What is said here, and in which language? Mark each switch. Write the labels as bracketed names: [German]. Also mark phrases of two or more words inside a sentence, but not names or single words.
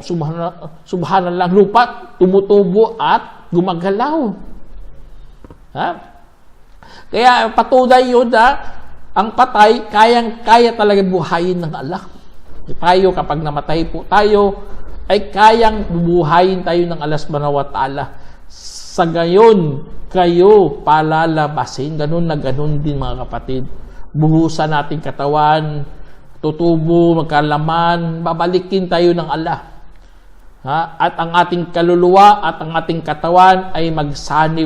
[Filipino] Subhanallah, lupa, tumutubo at gumagalaw. Kaya patunay yun ang patay, kaya talaga buhayin ng Allah. Tayo, kapag namatay po tayo, ay kayang bubuhayin tayo ng Allah [Arabic] سبحانه وتعالى. [Filipino] Sa gayon, kayo palalabasin. Ganun na ganun din mga kapatid. Buhusan natin katawan, tutubo, magkalaman, babalikin tayo ng Allah. At ang ating kaluluwa at ang ating katawan ay magsanib.